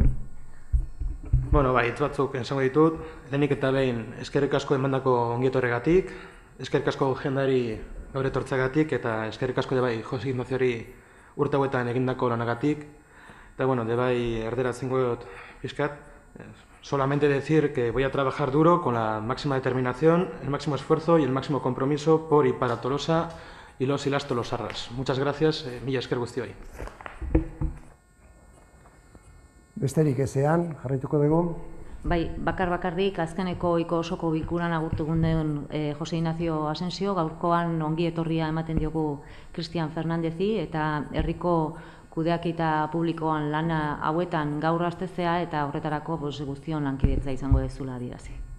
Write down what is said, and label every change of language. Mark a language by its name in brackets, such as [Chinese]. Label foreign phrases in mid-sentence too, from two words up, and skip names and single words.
[Basque] Bueno, bai, hitz batzuk esango ditut. Lehenik eta behin, eskerrik asko emandako ongietorregatik, eskerrik asko jendari gaur etortzeagatik, eta eskerrik asko bai Jose Ignaziori urte hauetan egindako lanagatik. Eta, bai erderatzen dut pixkat. [Spanish] Solamente decir que voy a trabajar duro con la máxima determinación, el máximo esfuerzo y el máximo compromiso por y para Tolosa y los y las tolosarras. Muchas gracias, [Basque] mila esker guztioi. Besterik ezean, jarraituko dugu. Bai, bakarrik azkeneko ohiko osoko bilkuran agurtu den Jose Ignacio Asensio, gaurkoan ongi etorria ematen diogu Cristian Fernandezi eta herriko kudeaketa publikoan lana hauetan gaur hastezea eta horretarako guztion lankidetza izango dezula adierazi.